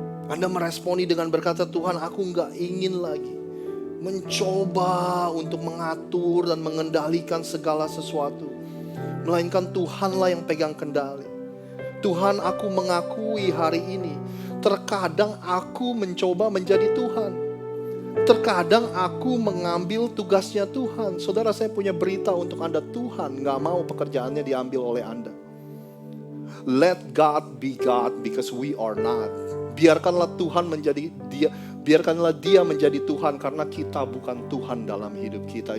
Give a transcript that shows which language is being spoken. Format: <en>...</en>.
<id>Anda meresponi dengan berkata, Tuhan, aku gak ingin lagi mencoba untuk mengatur dan mengendalikan segala sesuatu, melainkan Tuhanlah yang pegang kendali. Tuhan, aku mengakui hari ini, terkadang aku mencoba menjadi Tuhan. Terkadang aku mengambil tugasnya Tuhan. Saudara, saya punya berita untuk Anda. Tuhan gak mau pekerjaannya diambil oleh Anda.</id> <en>Let God be God because we are not.</en> <id>Biarkanlah Tuhan menjadi Dia. Biarkanlah Dia menjadi Tuhan karena kita bukan Tuhan dalam hidup kita.</id>